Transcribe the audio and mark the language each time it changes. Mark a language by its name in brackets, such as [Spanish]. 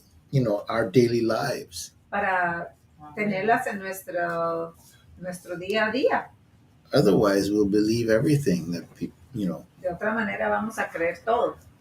[English] you know, our daily lives. [Spanish] tenerlas en nuestro día a día. [English] Otherwise, we'll believe everything that people, you know. [Spanish] De otra manera vamos a creer todo.